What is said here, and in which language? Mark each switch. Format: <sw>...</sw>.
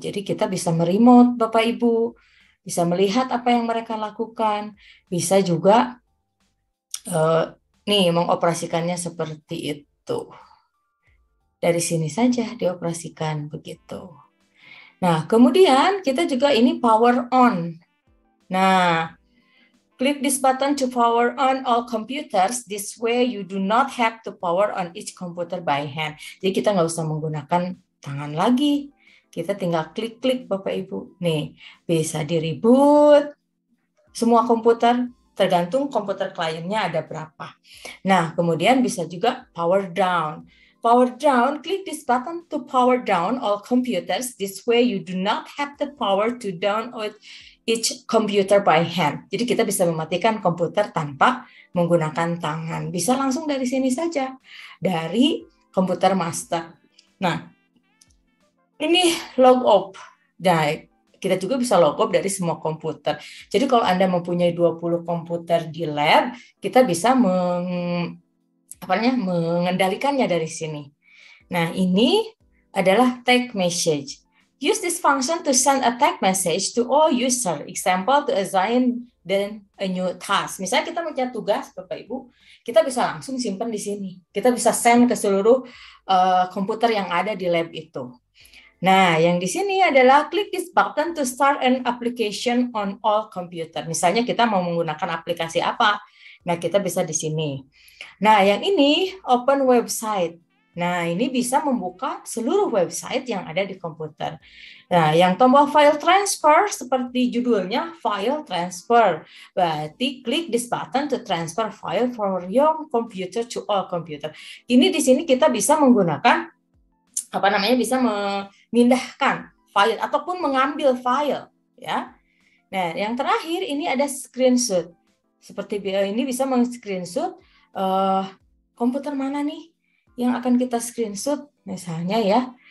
<id>Jadi kita bisa meremote Bapak Ibu, bisa melihat apa yang mereka lakukan, bisa juga mengoperasikannya seperti itu. Dari sini saja dioperasikan begitu. Nah, kemudian kita juga ini power on. Nah,</id> <en>click this button to power on all computers. This way you do not have to power on each computer by hand.</en> <id>Jadi kita nggak usah menggunakan tangan lagi. Kita tinggal klik-klik Bapak Ibu. Nih, bisa di-reboot semua komputer. tergantung komputer kliennya ada berapa. Nah, kemudian bisa juga power down.</id> <en>Power down, click this button to power down all computers. This way you do not have the power to down each computer by hand.</en> <id>Jadi kita bisa mematikan komputer tanpa menggunakan tangan. Bisa langsung dari sini saja, dari komputer master. Nah, ini log off. Nah, kita juga bisa log off dari semua komputer. Jadi kalau Anda mempunyai 20 komputer di lab, kita bisa mengendalikannya dari sini. Nah, ini adalah tag message.</id> <en>Use this function to send a tag message to all user. Example, to assign then a new task.</en> <id>Misalnya kita punya tugas, Bapak Ibu, kita bisa langsung simpan di sini. Kita bisa send ke seluruh komputer yang ada di lab itu. Nah, yang di sini adalah</id> <en>click this button to start an application on all computer.</en> <id>Misalnya kita mau menggunakan aplikasi apa? Nah, kita bisa di sini. Nah, yang ini open website. Nah, ini bisa membuka seluruh website yang ada di komputer. Nah, yang tombol file transfer seperti judulnya file transfer. Berarti</id> <en>klik this button to transfer file from your computer to all computer.</en> <id>Ini di sini kita bisa menggunakan bisa memindahkan file ataupun mengambil file, ya. Nah, yang terakhir ini ada screenshot. Seperti ini bisa men-screenshot komputer mana nih yang akan kita screenshot misalnya ya.</id>